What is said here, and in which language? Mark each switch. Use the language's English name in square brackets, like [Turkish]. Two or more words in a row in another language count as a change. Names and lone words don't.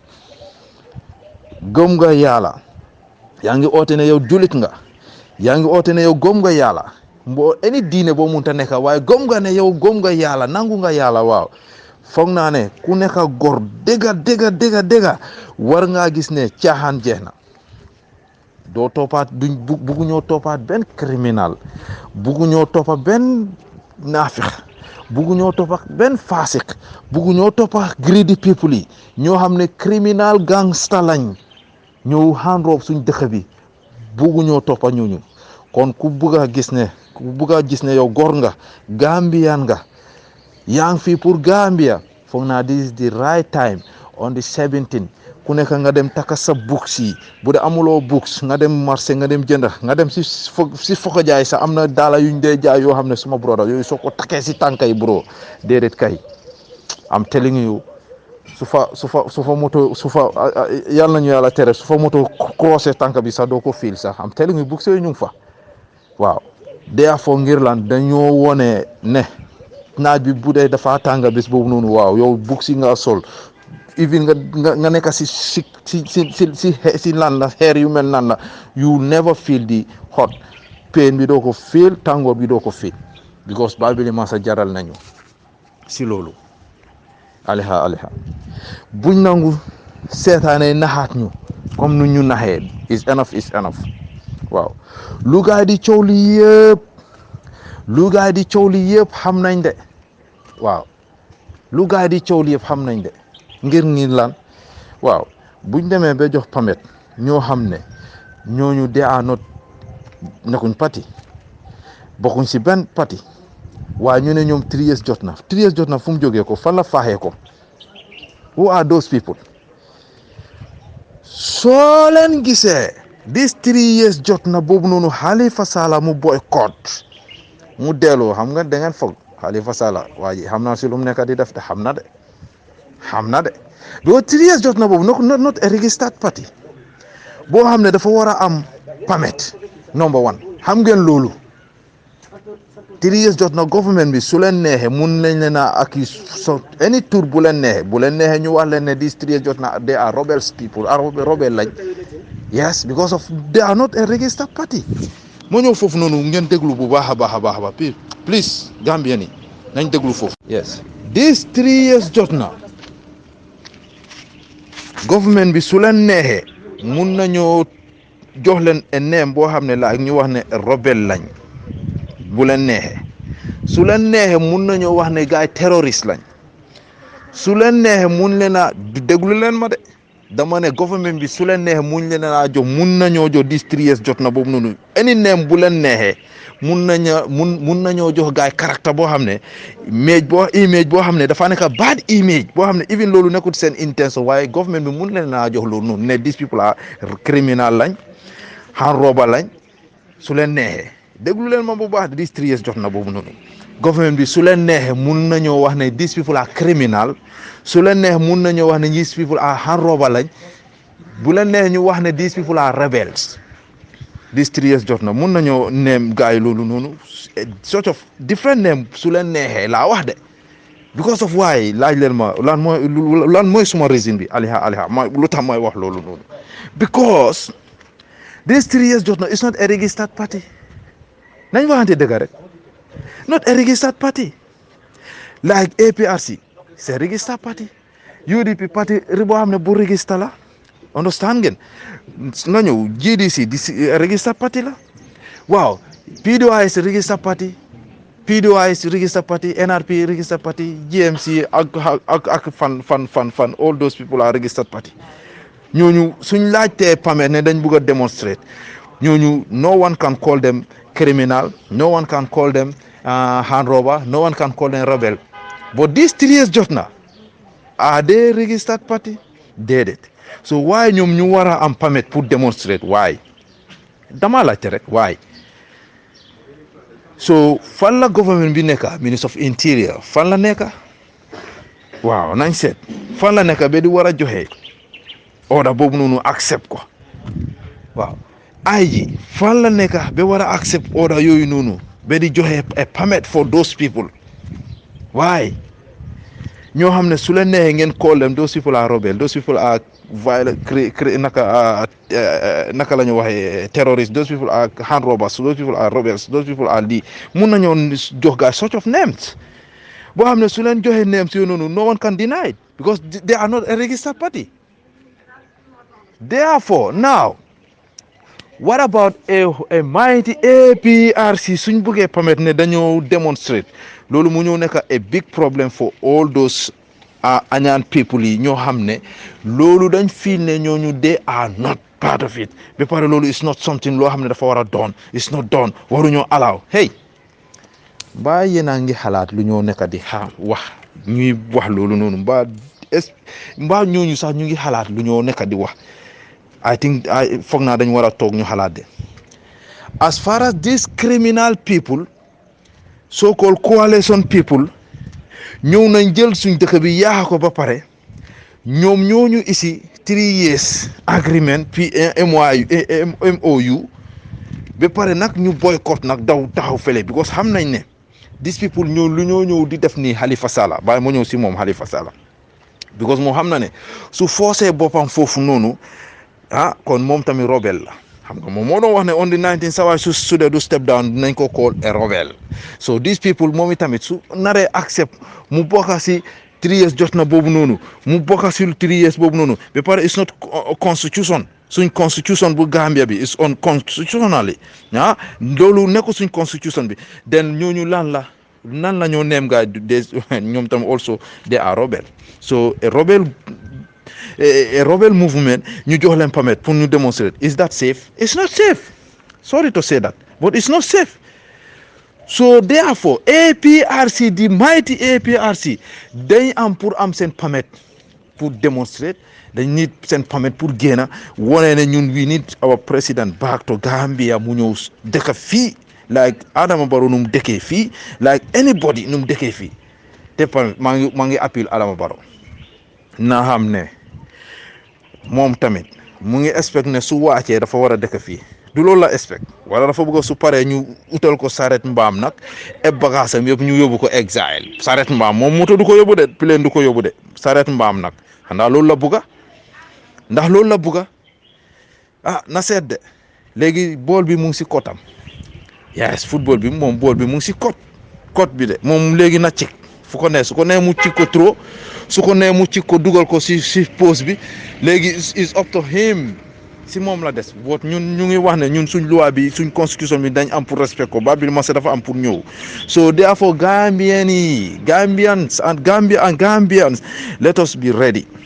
[Wolof] gëm nga yàlla yaa ngi oote ne yow julit nga yaa ngi oote ne yow gëm nga yàlla any diine boo munta nekk waaye gëm nga ne yow gëm nga yàlla nangu nga yàlla waaw foog naa ne ku nekk góor dëgga war ngaa gis ne caaxaan jeex na doo toppaat bugguñoo toppaat benn criminal bugguñoo toppa benn naafix bugguñoo toppa benn faasik bugguñoo toppa [English] greedy people [Wolof] yi ñoo xam ne [English] criminal gangster [Wolof] lañ ñëw handroob suñ dëkk bi bugguñoo toppa ñooñu kon ku bugg a gis ne yow góor nga Gambian nga yaa ngi fii pour Gambia foog naa [English] this is the right time on the 17 [Wolof] ku nekk nga dem takka sa books yi bu dee amuloo books nga dem marché nga dem jënd nga dem si foko jaay sax am na daala yuñ dee jaay yoo xam ne suma broda yooyu soo ko takkee si tànka yi bro déedéet kay [English] am telling you [Wolof] su fa moto yàlla nañu yàlla tere su fa moto croisé tànka bi sax doo ko fiil sax [English] am telling you [Wolof] books yooyu ñu ngi fa waaw dee foo ngir lan dañoo wone ne naaj bi bu dee dafa tànga bés boobu noonu waaw yow books yi nga sol even nga nekk si lan la xeer yu mel nan la [English] you never feel the hot pain [Wolof] bi doo ko feel tàngoor bi doo ko feel because Babili Mansa jaral nañu si loolu aliha buñ nangu seetaane naxaat ñu comme nu ñu naxee [English] is enough [Wolof] waaw lu gaay di coow li yëpp xam nañ de waaw lu gaay di coow li yëpp xam nañ de ngir lan waaw buñ demee ba jox pamet ñoo xam ne ñooñu dee a not nekkuñ parti bokkuñ si benn parti waaye ñu ne ñoom [English] 3 years [Wolof] jot na fu mu jógee ko fan la faaxee ko [English] who are those people [Wolof] soo leen gisee [English] this 3 years [Wolof] jot na boobu noonu Halifa Sallah mu boycott mu delloo xam nga da ngeen foog Halifa Sallah waa ji xam naa si lu mu nekk di def te xam na de boo [English] 3 years [Wolof] jot na boobu [English] not a registered party [Wolof] boo xam ne dafa war a am [English] permit number 1 [Wolof] xam ngeen loolu [English] 3 years [Wolof] jot na government bi su leen neexee mun lañ leen a accuse any tour bu leen neexee ñu wax leen ne [English] this 3 years [Wolof] jot na [English] they are rebels people rebel [Wolof] lañ [English] yes because of they are not a registered party [Wolof] moo ñëw foofu noonu ngeen déglu bu baax a baax please Gambien yi nañ déglu foofu yes [English] this 3 years [Wolof] jot na government bi su leen neexee mun nañoo jox leen [English] a name [Wolof] boo xam ne la ak ñu wax ne rebel lañ bu leen neexee su leen neexee mun nañoo wax ne gaay terroriste lañ su leen neexee mun leen a déglu leen ma de dama ne government bi su leen neexee mun leen a jox mun nañoo jox [English] this 3 years [Wolof] jot na boobu noonu [English] any name [Wolof] bu leen neexee mun nañoo jox gaay caractère boo xam ne image boo xam ne dafa nekk [English] bad image [Wolof] boo xam ne even loolu nekkul seen intention waaye government bi mun leen a jox loolu noonu ne [English] these people are criminal [Wolof] lañ [English] hand robber [Wolof] lañ su leen neexee déglu leen ma bu baax [English] this 3 years [Wolof] jot na boobu noonu government bi su leen neexee mun nañoo wax ne [English] these people are criminal [Wolof] su leen neexee mun nañoo wax ne [English] these people are hand robber [Wolof] lañ bu leen neexee ñu wax ne [English] these people are rebels this 3 years [Wolof] jot na mun nañoo neem gaay loolu noonu [English] sort of different name [Wolof] su leen neexee laa wax de [English] because of why [Wolof] laaj leen ma lan mooy suma reason bi aliha ma lu tax may wax loolu noonu [English] because this 3 years [Wolof] jot na [English] it's not a registered party [Wolof] nañ waxante dëgg rek [English] not a registered party like APRC c'est registered party UDP party [Wolof] boo xam ne bu register la understand ngeen nga ñëw GDC di [English] registered party [Wolof] la waaw [English] PDOIS registered party PDOIS registered party NRP registered party GMC [Wolof] ak fan [English] all those people are registered party [Wolof] ñooñu suñ laajtee permit ne dañ bëgg a demonstrate ñooñu [English] no one can call them criminal, no one can call them hand robber, no one can call them rebel. But these 3 years jotna, are they registered party? [Wolof] Déedéet. [English] So why [Wolof] ñoom ñu war a am permit pour demonstrate? Why? Dama laajte rek why? So fan la government bi nekka, Minister of Interior fan la nekka? Waaw nañ seet fan la nekka ba di war a joxe order boobu noonu accept ko waaw. IG fan la nekk ba war a accept order yooyu noonu ba di joxe [English] a permit for those people why [Wolof] ñoo xam ne su leen neexee ngeen [English] call them those people are rebel, those people are violent [Wolof] naka la ñu waxee [English] terrorists, those people are hand robbers, those people are rebels, those people are [Wolof] lii mun nañoo jox gaa [English] sort of names [Wolof] boo xam ne su leen joxe names yooyu noonu [English] no one can deny it because they are not a registered party. Therefore now what about a mighty APRC [Wolof] suñ bëggee permit ne dañoo demonstrate loolu mu ñëw nekk [English] a big problem for all those Anyaan people [Wolof] yi ñoo xam ne loolu dañ feel ne ñooñu [English] they are not part of it [Wolof] ba pare loolu [English] is not something [Wolof] loo xam ne dafa war a doon [English] it's not done [Wolof] waruñoo allow hey mbaa yéen a ngi xalaat lu ñoo nekk di wax ñuy wax loolu noonu mbaa ñooñu sax ñu ngi xalaat lu ñoo nekk di wax [English] I think [Wolof] foog naa dañ war a toog ñu xalaat de [English] as far as these criminal people so-called coalition people [Wolof] ñëw nañ jël suñ dëkk bi yaaxa ko ba pare ñoom ñooñu ici [English] 3 years agreement [Wolof] MOU ba pare nag ñu boycott nag daw taxaw fele because xam nañ ne [English] these people [Wolof] lu ñoo ñëw di def nii Halifa Sallah bàyyi ma ñëw si moom Halifa Sallah because moo xam na ne su forcé boppam foofu noonu kon moom tamit rebel la xam nga moom moo doon wax ne [English] on the 19 [Wolof] sawa su dee du [English] step down [Wolof] dinañ ko [English] call a rebel so these people [Wolof] moom tamit su naree accept mu bokka si [English] 3 years [Wolof] jot na boobu noonu mu bokka si [English] 3 years [Wolof] boobu noonu ba pare [English] it's not constitution [Wolof] suñ constitution bu Gambia bi [English] is unconstitutionally [Wolof] loolu nekk suñ constitution bi then ñooñu nan la ñoo neem gaa ñoom tam [English] also they are rebel so a rebel movement [Wolof] ñu jox leen permit pour ñu demonstrate [English] is that safe? It's not safe. Sorry to say that, but it's not safe. So therefore APRC the mighty APRC [Wolof] dañ am pour am seen permit pour demonstrate dañ need seen permit pour génna wone ne ñun [English] we need our president back to Gambia [Wolof] mu ñëw dëkk fii like Adama Barrow num dëkkee fii [English] like anybody [Wolof] num dëkkee fii te maa ngi appel Adama Barrow na xam ne moom tamit mu ngi expect ne su wàccee dafa war a dëkk fii du loolu la expect wala dafa bëgg su paree ñu utal ko saret mbaam nag e bagaasam yëpp ñu yóbbu ko exile saret mbaam moom moto du ko yóbbu de plane du ko yóbbu de saret mbaam nag xanaa loolu la bëgga ndax loolu la bëgga na seet de léegi bool bi mu ngi si kotam yes football bi moom bool bi mu ngi si kot bi de moom léegi na cik fu ko ne su ko nee mu cik ko trop su ko nee mu cik ko dugal ko si poste bi léegi [English] is up to him [Wolof] si moom la des boot ñun ñu ngi wax ne ñun suñ loi bi suñ constitution bi dañ am pour respect ko Babili Mensah dafa am pour ñëw [English] so therefore Gambians let us be ready